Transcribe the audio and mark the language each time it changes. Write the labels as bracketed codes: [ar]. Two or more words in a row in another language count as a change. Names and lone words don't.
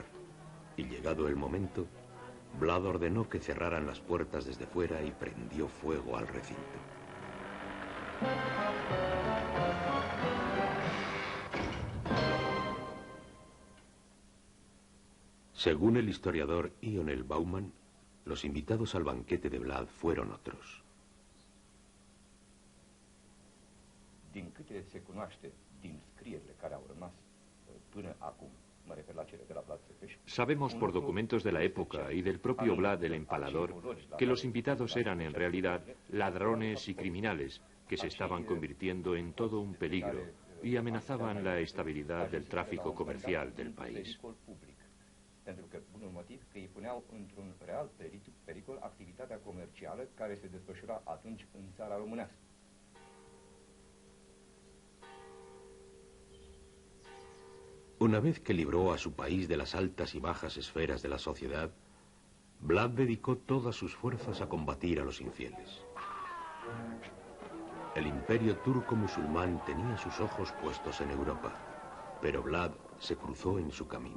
[es] Y llegado el momento, Vlad ordenó que cerraran las puertas desde fuera y prendió fuego al recinto. Según el historiador Ionel Bauman, los invitados al banquete de Vlad fueron otros. [ro] Din câte se cunoaște din scrierile care au rămas până acum. [es] Sabemos por documentos de la época y del propio Vlad el Empalador que los invitados eran en realidad ladrones y criminales que se estaban convirtiendo en todo un peligro y amenazaban la estabilidad del tráfico comercial del país. [ro] Pentru că, unul motiv, că îi puneau într-un real pericol activitatea comercială care se desfășura atunci în țara românească. [es] Una vez que libró a su país de las altas y bajas esferas de la sociedad, Vlad dedicó todas sus fuerzas a combatir a los infieles. El imperio turco-musulmán tenía sus ojos puestos en Europa, pero Vlad se cruzó en su camino.